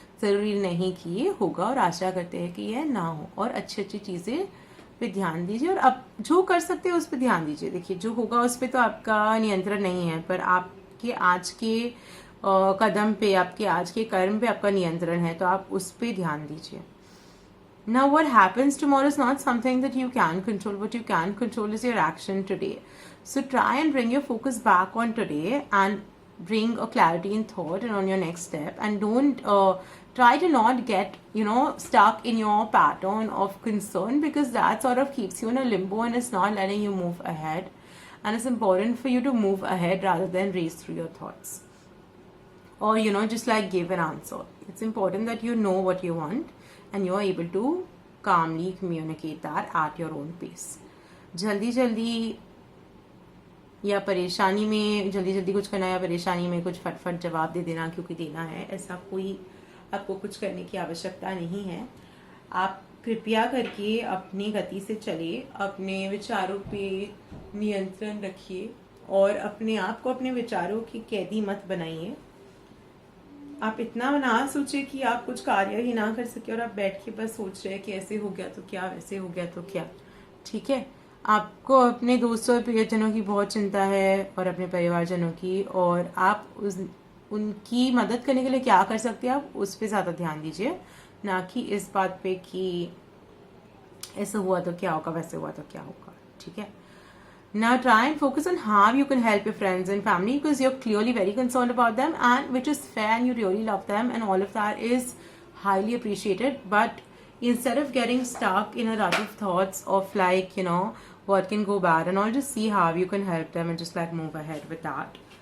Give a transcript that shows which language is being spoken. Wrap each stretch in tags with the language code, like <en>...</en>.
<hi>ज़रूरी नहीं कि ये होगा और आशा करते हैं कि यह ना हो। और अच्छी अच्छी चीज़ें पे ध्यान दीजिए और अब जो कर सकते हैं उस पर ध्यान दीजिए। देखिए, जो होगा उस पर तो आपका नियंत्रण नहीं है, पर आपके आज के कदम पे, आपके आज के कर्म पे आपका नियंत्रण है, तो आप उस पर ध्यान दीजिए।</hi> <en>Now what happens tomorrow is not something that you can control. What you can control is your action today. So try and bring your focus back on today and bring a clarity in thought and on your next step, and don't try to not get stuck in your pattern of concern, because that sort of keeps you in a limbo and is not letting you move ahead. And it's important for you to move ahead rather than race through your thoughts or just like give an answer. It's important that you know what you want and you are able to calmly communicate that at your own pace.</en> <hi>जल्दी जल्दी या परेशानी में जल्दी जल्दी कुछ करना या परेशानी में कुछ फटफट जवाब दे देना क्योंकि देना है, ऐसा कोई आपको कुछ करने की आवश्यकता नहीं है। आप कृपया करके अपनी गति से चलिए, अपने विचारों पे नियंत्रण रखिए और अपने आप को अपने विचारों की कैदी मत बनाइए। आप इतना ना सोचिए कि आप कुछ कार्य ही ना कर सके और आप बैठ के बस सोच रहे हैं कि ऐसे हो गया तो क्या, वैसे हो गया तो क्या। ठीक है, आपको अपने दोस्तों और प्रियजनों की बहुत चिंता है और अपने परिवारजनों की, और आप उनकी मदद करने के लिए क्या कर सकते हैं आप उस पर ज़्यादा ध्यान दीजिए, ना कि इस बात पे कि ऐसा हुआ तो क्या होगा, वैसे हुआ तो क्या होगा। ठीक है,</hi> <en>now try and focus on how you can help your friends and family, because you're clearly very concerned about them, and which is fair, and you really love them, and all of that is highly appreciated. But instead of getting stuck in a rut of thoughts of like what can go bad and all, just see how you can help them and just like move ahead with that.</en>